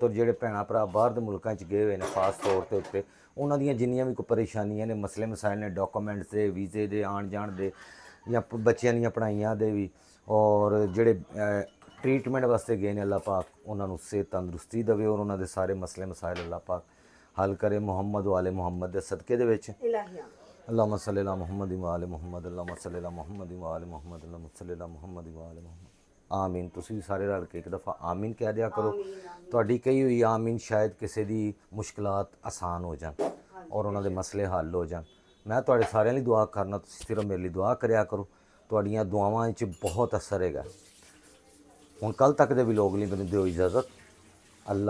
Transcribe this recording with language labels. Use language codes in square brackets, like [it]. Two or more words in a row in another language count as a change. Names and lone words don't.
[pa] ਔਰ ਜਿਹੜੇ ਭੈਣਾਂ ਭਰਾ ਬਾਹਰ ਦੇ ਮੁਲਕਾਂ 'ਚ ਗਏ ਹੋਏ ਨੇ ਖਾਸ ਤੌਰ ਤੇ ਉੱਤੇ ਉਹਨਾਂ ਦੀਆਂ ਜਿੰਨੀਆਂ ਵੀ ਕੋਈ ਪਰੇਸ਼ਾਨੀਆਂ ਨੇ, ਮਸਲੇ ਮਸਾਇਲ ਨੇ, ਡਾਕੂਮੈਂਟਸ ਦੇ, ਵੀਜ਼ੇ ਦੇ, ਆਉਣ ਜਾਣ ਦੇ, ਜਾਂ ਬੱਚਿਆਂ ਦੀਆਂ ਪੜ੍ਹਾਈਆਂ ਦੇ ਵੀ, ਔਰ ਜਿਹੜੇ ਟ੍ਰੀਟਮੈਂਟ ਵਾਸਤੇ ਗਏ ਨੇ ਅੱਲਾਹ ਪਾਕ ਉਹਨਾਂ ਨੂੰ ਸਿਹਤ ਤੰਦਰੁਸਤੀ ਦੇਵੇ ਔਰ ਉਹਨਾਂ ਦੇ ਸਾਰੇ ਮਸਲੇ ਮਸਾਇਲ ਅੱਲਾਹ ਪਾਕ ਹੱਲ ਕਰੇ ਮੁਹੰਮਦ ਵਾਲੇ ਮੁਹੰਮਦ ਦੇ ਸਦਕੇ ਦੇ ਵਿੱਚ। [ar] اللهم صل على محمد وآل محمد، اللهم صل على محمد وآل محمد، اللهم صل على محمد وآل محمد. [pa] ਆਮੀਨ। ਤੁਸੀਂ ਵੀ ਸਾਰੇ ਰਲ ਕੇ ਇੱਕ ਦਫਾ ਆਮੀਨ ਕਹਿ ਦਿਆ ਕਰੋ। ਤੁਹਾਡੀ ਕਹੀ ਹੋਈ ਆਮੀਨ ਸ਼ਾਇਦ ਕਿਸੇ ਦੀ ਮੁਸ਼ਕਲਾਤ ਆਸਾਨ ਹੋ ਜਾਣ ਔਰ ਉਹਨਾਂ ਦੇ ਮਸਲੇ ਹੱਲ ਹੋ ਜਾਣ। ਮੈਂ ਤੁਹਾਡੇ ਸਾਰਿਆਂ ਲਈ ਦੁਆ ਕਰਨਾ, ਤੁਸੀਂ ਸਿਰਫ ਮੇਰੇ ਲਈ ਦੁਆ ਕਰਿਆ ਕਰੋ। ਤੁਹਾਡੀਆਂ ਦੁਆਵਾਂ ਵਿੱਚ ਬਹੁਤ ਅਸਰ ਹੈਗਾ। ਹੁਣ ਕੱਲ ਤੱਕ ਦੇ ਵੀ ਲੋਕ ਲਈ ਮੈਨੂੰ ਦਿਓ ਇਜਾਜ਼ਤ।